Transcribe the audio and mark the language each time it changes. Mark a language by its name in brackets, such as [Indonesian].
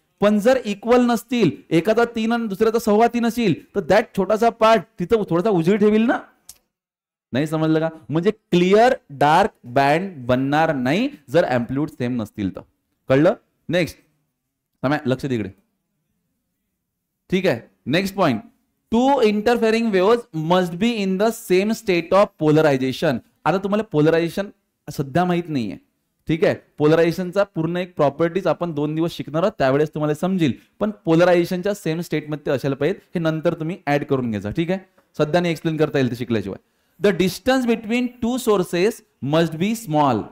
[Marathi] पण जर इक्वल नसतील, एकाचा 3 आणि दुसऱ्याचा 3.25 असेल, तर दॅट छोटासा पार्ट तिथं थोडासा उजेड ठेवील ना. नाही समजलं का, म्हणजे क्लिअर डार्क बँड बनणार नाही जर अँप्लिट्यूड सेम नसतील तर. कळलं. नेक्स्ट लक्ष दे इकडे. ठीक आहे. [English] Next point, 2 interfering waves must be in the same state of polarization. [Marathi] आता तुम्हाला पोलरायझेशन सध्या माहित नाहीये. ठीक आहे. पोलरायझेशनचा पूर्ण एक प्रॉपर्टीज आपण 2 दिवस शिकणार आहोत, त्यावेळेस तुम्हाला समजेल. पण पोलरायझेशनच्या सेम स्टेटमध्ये असायला पाहिजे, हे नंतर तुम्ही ऍड करून घ्यायचा. ठीक आहे. सध्या नाही एक्सप्लेन करता येईल ते शिकल्याशिवाय. [English] The distance between 2 sources must be small.